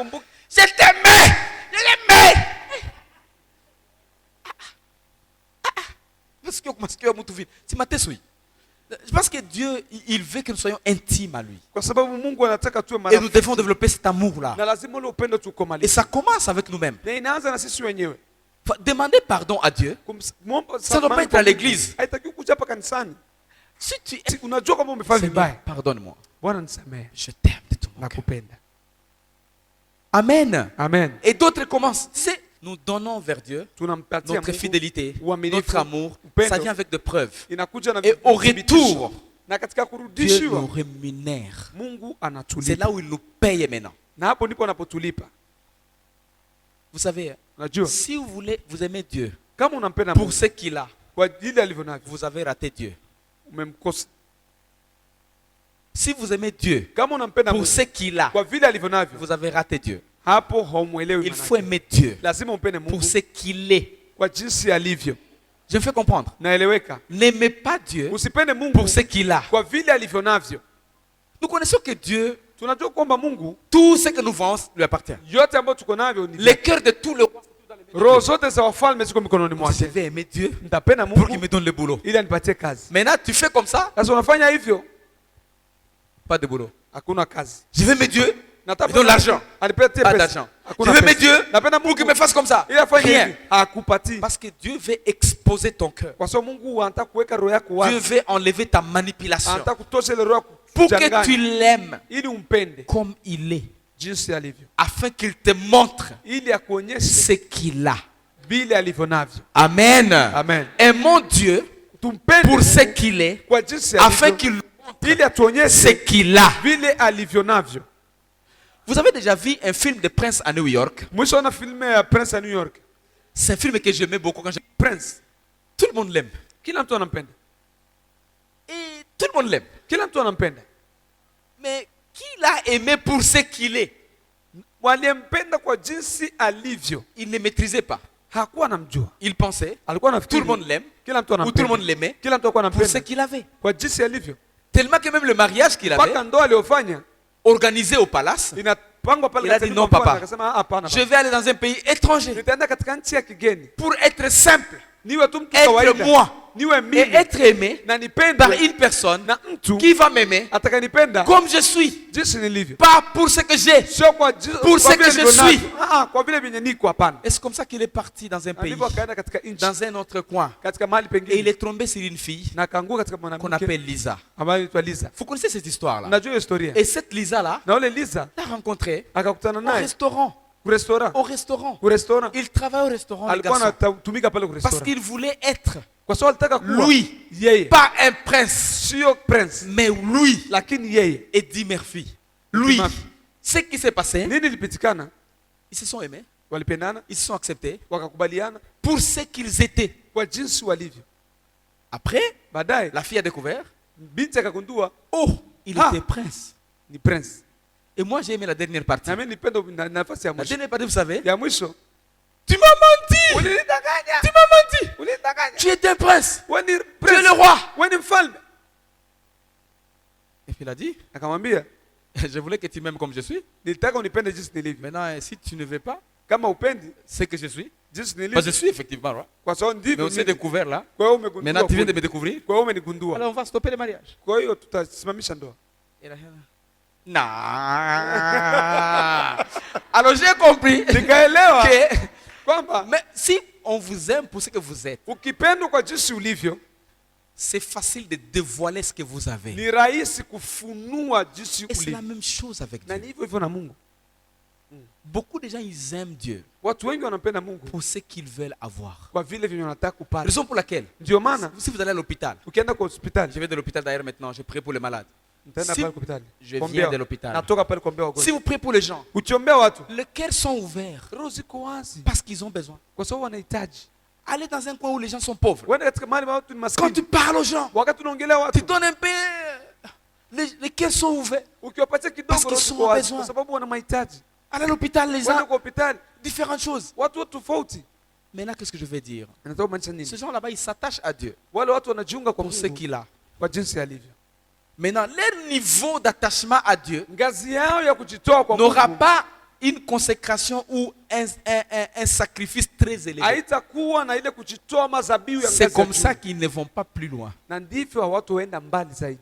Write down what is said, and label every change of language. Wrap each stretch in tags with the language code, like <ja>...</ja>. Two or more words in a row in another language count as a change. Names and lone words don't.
<sw>Kumbuka-</sw> <fr>je t'aimais, je l'aimais. Parce que c'est ma tête, oui. Je pense que Dieu, il veut que nous soyons intimes à lui.</fr> <sw>Kwa sababu Mungu anataka tuwe</sw> <fr>Et nous</fr> <sw>marafiki,</sw> <fr>devons développer cet amour-là.</fr> <sw>na lazima ule upendo</sw> <fr>Et</fr> <sw>tukomalishe,</sw> <fr>ça commence avec nous-mêmes.</fr> <sw>na inaanza na sisi wenyewe.</sw> <fr>Enfin, demander pardon à Dieu. Ça doit pas être à l'église.</fr> <sw>Haitaki kuja hapa kanisani.</sw> <fr>Si tu</fr> <sw>Si unajua kama umefanya</sw> <fr>Seigneur,</fr> <sw>vibaya,</sw> <fr>pardonne-moi.</fr> <sw>Bwana nisamehe,</sw> <fr>Je t'aime de tout mon cœur.</fr> <sw>nakupenda. Amen. Amen.</sw> <fr>Et d'autres commencent. Tu sais, nous donnons vers Dieu</fr> <sw>Tunampatia</sw> <fr>notre</fr> <sw>Mungu</sw> <fr>fidélité,</fr> <sw>uaminifu,</sw> <fr>notre amour.</fr> <sw>upendo.</sw> <fr>Ça vient avec des preuves.</fr> <sw>Inakuja na</sw> <fr>Et au</fr> <sw>vithibitisho.</sw> <fr>retour,</fr> <sw>Na katika</sw> <fr>Dieu nous</fr> <sw>kurudishiwa</sw> <fr>rémunère.</fr> <sw>Mungu</sw> <fr>C'est</fr> <sw>anatulipa,</sw> <fr>là où il nous paye maintenant.</fr> <sw>na hapo ndipo anapotulipa.</sw> <fr>Vous savez,</fr> <sw>Unajua,</sw> <fr>si vous voulez, vous aimez Dieu</fr> <sw>kama unampenda</sw> <fr>pour</fr> <sw>Mungu</sw> <fr>ce qu'il a,</fr> <sw>kwa ajili alivyo navyo,</sw> <fr>vous avez raté Dieu.</fr> <sw>umemkosa.</sw> <fr>Si vous aimez Dieu</fr> <sw>Kama unampenda</sw> <fr>pour</fr> <sw>Mungu</sw> <fr>ce qu'il a,</fr> <sw>kwa vile alivyo navyo,</sw> <fr>vous avez raté Dieu.</fr> <sw>hapo haumuelewi</sw> <fr>Il</fr> <sw>maana</sw> <fr>faut</fr> <sw>yake.</sw> <fr>aimer Dieu</fr> <sw>Lazima umpende</sw> <fr>pour</fr> <sw>Mungu</sw> <fr>ce qu'il est.</fr> <sw>kwa jinsi alivyo.</sw> <fr>Je me fais comprendre.</fr> <sw>Naeleweka?</sw> <fr>N'aimez pas Dieu</fr> <sw>Usipende Mungu</sw> <fr>pour ce qu'il a.</fr> <sw>kwa vile alivyo navyo.</sw> <fr>Nous connaissons que Dieu,</fr> <sw>Tunajua kwamba Mungu</sw> <fr>tout ce que nous faisons lui appartient.</fr> <sw>yote ambayo tuko navyo ni</sw> <fr>Le cœur de tout le roi.</fr> <sw>roho zote za wafalme ziko mikononi</sw> <fr>Je</fr> <sw>mwake.</sw> <fr>vais aimer Dieu</fr> <sw>Nitapenda</sw> <fr>pour qu'il</fr> <sw>Mungu</sw> <fr>me donne le boulot.</fr> <sw>ili anipatie kazi.</sw> <fr>Maintenant, tu fais comme ça,</fr> <sw>Sasa unafanya hivyo,</sw> <fr>pas de boulot.</fr> <sw>hakuna kazi.</sw> <fr>Je veux aimer Dieu,</fr> <sw>Nataka</sw> <fr>il donne l'argent.</fr> <sw>anipatie</sw> <fr>Pas</fr> <sw>pesa.</sw> <fr>d'argent. Je</fr> <sw>Hakuna</sw> <fr>veux aimer</fr> <sw>pesa.</sw> <fr>Dieu</fr> <sw>Napenda</sw> <fr>pour qu'il</fr> <sw>Mungu</sw> <fr>me fasse comme ça.</fr> <sw>ili afanye</sw> <fr>Rien.</fr> <sw>hivi, hakupatii.</sw> <fr>Parce que Dieu veut exposer ton cœur.</fr> <sw>Kwa sababu Mungu anataka kuweka roho yako</sw> <fr>Dieu</fr> <sw>wazi.</sw> <fr>veut enlever ta manipulation.</fr> <sw>Anataka kutosha ile roho ya</sw> <fr>Pour que</fr> <sw>kuchanganya,</sw> <fr>tu l'aimes</fr> <sw>ili umpende</sw> <fr>comme il est.</fr> <sw>jinsi alivyo,</sw> <fr>Afin qu'il te montre</fr> <sw>ili akuonyeshe</sw> <fr>ce qu'il a.</fr> <sw>vile alivyo navyo.</sw> <fr>Amen.</fr> <sw>Amen.</sw> <fr>Aimons Dieu</fr> <sw>Tumpende</sw> <fr>pour ce</fr> <sw>Mungu</sw> <fr>qu'il est.</fr> <sw>kwa jinsi</sw> <fr>Afin</fr> <sw>alivyo,</sw> <fr>qu'il</fr> <sw>ili atuonyeshe</sw> <fr>ce qu'il a.</fr> <sw>vile alivyo navyo.</sw> <fr>Vous avez déjà vu un film de Prince à New York?</fr> <sw>Mwisho na filme ya Prince à New York.</sw> <fr>C'est un film que j'aimais beaucoup quand j'étais.</fr> <sw>Prince,</sw> <fr>Tout le monde l'aime.</fr> <sw>kila mtu anampenda,</sw> <fr>Et tout le monde l'aime.</fr> <sw>kila mtu anampenda.</sw> <fr>Mais qui l'a aimé pour ce qu'il est?</fr> <sw>Waliyempenda kwa jinsi alivyo,</sw> <fr>Il ne maîtrisait pas.</fr> <sw>hakuwa anamjua,</sw> <fr>Il pensait</fr> <sw>alikuwa</sw> <fr>tout</fr> <sw>anafikiri</sw> <fr>le monde l'aime</fr> <sw>kila mtu</sw> <fr>ou tout le</fr> <sw>anampenda,</sw> <fr>monde l'aimait</fr> <sw>kila mtu alikuwa</sw> <fr>pour ce</fr> <sw>anampenda</sw> <fr>qu'il avait.</fr> <sw>kwa jinsi alivyo,</sw> <fr>Tellement que même le mariage qu'il avait</fr> <sw>mpaka ndoa aliyofanya</sw> <fr>organisé au palace,</fr> <sw>inapangwa pale</sw> <fr>Il a</fr> <sw>katika</sw> <fr>dit</fr> <sw>nyumba</sw> <fr>non,</fr> <sw>kwanza,</sw> <fr>papa.</fr> <sw>akasema hapana,</sw> <fr>je vais aller dans un pays étranger</fr> <sw>nitaenda katika nchi ya kigeni</sw> <fr>pour être simple,</fr> <sw>niwe tu mtu</sw> <fr>être</fr> <sw>kawaida,</sw> <fr>moi</fr> <sw>niwe</sw> <fr>et</fr> <sw>mimi</sw> <fr>être aimé</fr> <sw>na</sw> <fr>par</fr> <sw>nipendwe</sw> <fr>une personne</fr> <sw>na mtu</sw> <fr>qui va m'aimer</fr> <sw>atakayenipenda</sw> <fr>comme je suis,</fr> <sw>jinsi nilivyo,</sw> <fr>pas pour ce que j'ai.</fr> <sw>sio kwa</sw> <fr>Pour ce que je suis.</fr> <sw>kwa vile vyenye niko, hapana.</sw> <fr>Et c'est comme ça qu'il est parti dans un</fr> <sw>Na</sw> <fr>pays,</fr> <sw>ndivyo akaenda katika nchi,</sw> <fr>dans un autre coin.</fr> <sw>katika mahali</sw> <fr>Et il</fr> <sw>pengine,</sw> <fr>est tombé sur une fille</fr> <sw>na akaanguka katika</sw> <fr>qu'on</fr> <sw>mwanamke</sw> <fr>appelle Lisa.</fr> <sw>ambaye anaitwa Liza.</sw> <fr>Vous connaissez cette histoire-là?</fr> <sw>Unajua hiyo historia?</sw> <fr>Et cette Lisa-là,</fr> <sw>Na ule Liza</sw> <fr>l'a rencontré</fr> <sw>akakutana</sw> <fr>au</fr> <sw>naye</sw> <fr>restaurant.</fr> <sw>kurestaurant,</sw> <fr>Au restaurant.</fr> <sw>kurestaurant,</sw> <fr>Il travaille au restaurant, le</fr> <sw>alikuwa</sw> <fr>garçon.</fr> <sw>anatumika pale</sw> <fr>Parce</fr> <sw>kurestaurant,</sw> <fr>qu'il voulait être</fr> <sw>kwa sababu alitaka kuwa</sw> <fr>lui,</fr> <sw>yeye,</sw> <fr>pas un prince,</fr> <sw>sio prince,</sw> <fr>mais lui.</fr> <sw>lakini yeye.</sw> <fr>Eddie Murphy. Lui.</fr> <sw>Murphy.</sw> <fr>Ce qui s'est passé,</fr> <sw>Nini ilipitikana?</sw> <fr>Ils se sont aimés,</fr> <sw>walipendana,</sw> <fr>ils se sont acceptés</fr> <sw>wakakubaliana</sw> <fr>pour ce qu'ils étaient.</fr> <sw>kwa jinsi walivyo.</sw> <fr>Après,</fr> <sw>Baadaye</sw> <fr>la fille a découvert,</fr> <sw>binti akagundua</sw> <fr>oh, il</fr> <sw>Ah.</sw> <fr>était prince.</fr> <sw>ni prince.</sw> <fr>Et moi, j'ai aimé la dernière partie.</fr> <sw>Na mimi nipenda nafasi ya</sw> <fr>La</fr> <sw>mwisho.</sw> <fr>dernière partie, vous savez,</fr> <sw>Ya mwisho.</sw> <fr>tu m'as menti.</fr> <sw>Ulinidanganya.</sw> <fr>Tu m'as menti.</fr> <sw>Ulinidanganya.</sw> <fr>Tu étais un prince.</fr> <sw>Wewe ni</sw> <fr>Tu es</fr> <sw>prince.</sw> <fr>le roi.</fr> <sw>Wewe ni mfalme.</sw> <fr>Et puis il a dit,</fr> <sw>Akamwambia,</sw> <fr>je voulais que tu m'aimes comme je suis.</fr> <sw>nilitaka unipende jinsi nilivyo.</sw> <fr>Maintenant, si tu ne veux pas,</fr> <sw>Kama upendi</sw> <fr>c'est que je suis.</fr> <sw>jinsi</sw> <fr>Parce que</fr> <sw>nilivyo.</sw> <fr>je suis effectivement roi.</fr> <sw>Kwa sababu</sw> <fr>Mais</fr> <sw>ndivyo</sw> <fr>on s'est</fr> <sw>mimi.</sw> <fr>découvert là.</fr> <sw>Kwa hiyo umegundua.</sw> <fr>Maintenant, tu viens de</fr> <sw>kule.</sw> <fr>me découvrir.</fr> <sw>Kwa hiyo umenigundua.</sw> <fr>Alors, on va stopper le mariage.</fr> <sw>Kwa hiyo tutasimamisha ndoa.</sw> <fr>Et la reine, non. Alors, j'ai compris</fr> <sw>Nikaelewa</sw> <fr>que</fr> <sw>kwamba</sw> <fr>mais si on vous aime pour ce que vous êtes,</fr> <sw>ukipendwa kwa jinsi ulivyo,</sw> <fr>c'est facile de dévoiler ce que vous avez.</fr> <sw>ni rahisi kufunua jinsi</sw> <fr>Et c'est la</fr> <sw>ulivyo.</sw> <fr>même chose avec</fr> <sw>Na</sw> <fr>Dieu.</fr> <sw>ni hivyo hivyo na Mungu.</sw> <fr>Beaucoup de gens, ils aiment Dieu</fr> <sw>Watu wengi wanampenda Mungu</sw> <fr>pour ce qu'ils veulent avoir.</fr> <sw>kwa vile vyenye wanataka kupata.</sw> <fr>Raison pour laquelle,</fr> <sw>Ndio maana</sw> <fr>si vous allez à l'hôpital,</fr> <sw>ukienda kwa hospitali,</sw> <fr>je vais de l'hôpital d'ailleurs maintenant, je prie pour les malades.</fr> <sw>nitaenda</sw> <fr>Si</fr> <sw>pale kwa hospitali.</sw> <fr>je</fr> <sw>Kuombea.</sw> <fr>viens de l'hôpital.</fr> <sw>Natoka pale kuombea</sw> <fr>Si</fr> <sw>wagonjwa.</sw> <fr>vous priez pour les gens,</fr> <sw>Ukiombea watu,</sw> <fr>les cœurs sont ouverts</fr> <sw>roho ziko wazi</sw> <fr>parce qu'ils ont besoin.</fr> <sw>kwa sababu wanahitaji.</sw> <fr>Allez dans un coin où les gens sont pauvres.</fr> <sw>Wende katika mahali ambapo watu ni</sw> <fr>Quand</fr> <sw>maskini.</sw> <fr>tu parles aux gens,</fr> <sw>Wakati unaongelea</sw> <fr>tu</fr> <sw>watu,</sw> <fr>donnes un peu. Les cœurs sont ouverts.</fr> <sw>ukiwapatia</sw> <fr>Parce</fr> <sw>kidogo</sw> <fr>qu'ils</fr> <sw>roho</sw> <fr>sont</fr> <sw>ziko wazi</sw> <fr>besoin.</fr> <sw>kwa sababu wana mahitaji.</sw> <fr>Allez à l'hôpital, les</fr> <sw>Wende</sw> <fr>gens,</fr> <sw>kwa hospitali,</sw> <fr>différentes choses.</fr> <sw>watu wote tofauti.</sw> <fr>Maintenant, qu'est-ce que je veux dire?</fr> <sw>Nataka kumaanisha nini?</sw> <fr>Ces gens là-bas, ils s'attachent à Dieu</fr> <sw>Wale watu wanajiunga kwa</sw> <fr>pour ce</fr> <sw>Mungu</sw> <fr>qu'il a.</fr> <sw>kwa jinsi alivyo.</sw> <fr>Maintenant, leur niveau d'attachement à Dieu</fr> <sw>Ngazi yao ya kujitoa kwa</sw> <fr>n'aura</fr> <sw>Mungu</sw> <fr>pas une consécration ou un sacrifice très élevé.</fr> <sw>haitakuwa na ile kujitoa mazabiu ya</sw> <fr>C'est</fr> <sw>ngazi ya</sw> <fr>comme ça</fr> <sw>juu.</sw> <fr>qu'ils ne vont pas plus loin.</fr> <sw>Na ndivyo watu waenda mbali zaidi.</sw>